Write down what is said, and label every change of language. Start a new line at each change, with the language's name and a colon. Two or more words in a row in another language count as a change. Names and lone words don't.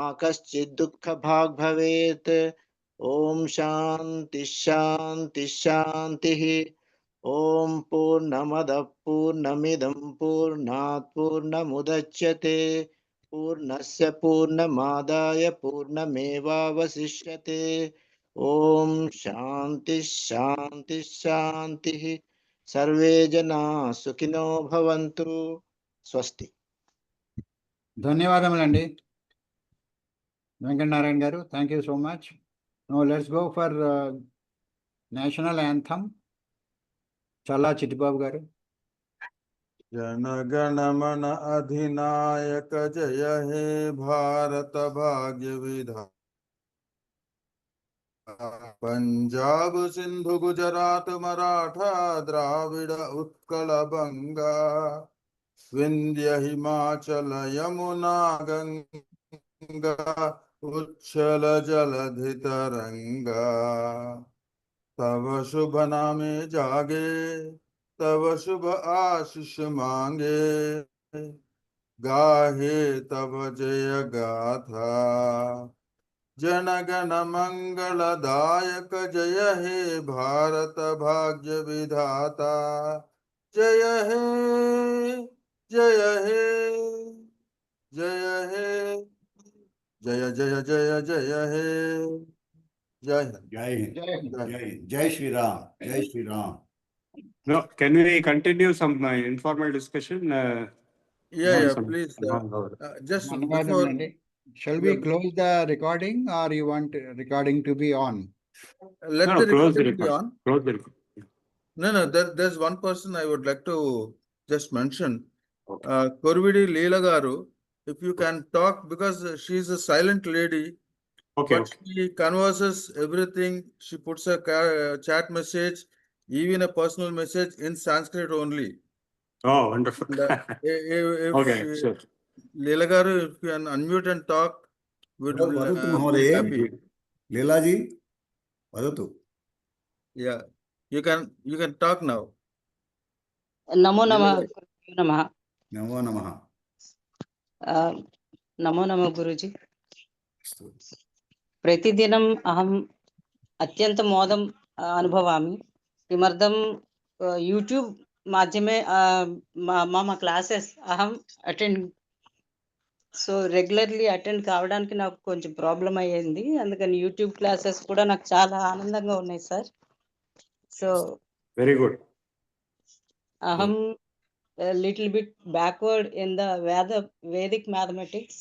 Sanskrit: कश्चित् दुःखभाग् भवेत् ॐ शान्ति शान्ति शान्तिः ॐ पूर्णमदः पूर्णमिदं पूर्णात् पूर्णमुदच्यते पूर्णस्य पूर्णमादाय पूर्णमेवावशिष्यते ॐ शान्ति शान्ति शान्तिः सर्वे जनाः सुखिनो भवन्तु स्वस्ति
Telugu: ధన్యవాదములండి వెంకటనారాయణ గారు.
English: Thank you so much. No let's go for national anthem.
Telugu: చల్లా చిట్టిబాబు గారు.
Bangla: জনগণমন অধিনায়ক জয় হে ভারত ভাগ্য বিধাতা পঞ্জাব সিন্ধু গুজরাট মরাঠা দ্রাবিড় উৎকল বঙ্গ বিন্ধ্য হিমাচল যমুনা গঙ্গা উচ্ছল জলধি তরঙ্গ তব শুভ নামে জাগে তব শুভ আশিস মাগে গাহে তব জয় গাথা জনগণ মঙ্গলদায়ক জয় হে ভারত ভাগ্য বিধাতা জয় হে জয় হে জয় হে জয় জয় জয় জয় হে
Hindi: जय हिंद जय हिंद जय हिंद. जय हिंद जय श्री राम जय श्री राम
English: No, can we continue some informal discussion? yeah Some please just before
Telugu: ధన్యవాదములండి.
English: Shall we close the recording or you want recording to be on? let No, the close the recording be record. on. Close the record. No, there's one person I would like to just mention. Okay. Korvidi Leela Garu, if you can talk, because she's a silent lady, Okay. but she converses everything. She puts a chat message, even a personal message in Sanskrit only. Oh, wonderful. And, if Okay, sure. Leela Garu, if you can unmute and talk, we'd वदतु be महोदये happy. लीलाजी वदतु Yeah, you can talk now.
Sanskrit: नमो नमः नमः नमो नमः नमो नमः गुरुजी प्रतिदिनम् अहम् अत्यन्तं मोदम् अनुभवामि किमर्थं यूट्यूब् माध्यमे मम क्लासेस् अहम् अटेंड
English: so regularly attend
Telugu: కావడానికి నాకు కొంచెం ప్రాబ్లం అయ్యింది అందుకని యూట్యూబ్ క్లాసెస్ కూడా నాకు చాలా ఆనందంగా ఉన్నాయి సార్ సో
English: Very good. అహం little bit backward in the Vedic mathematics.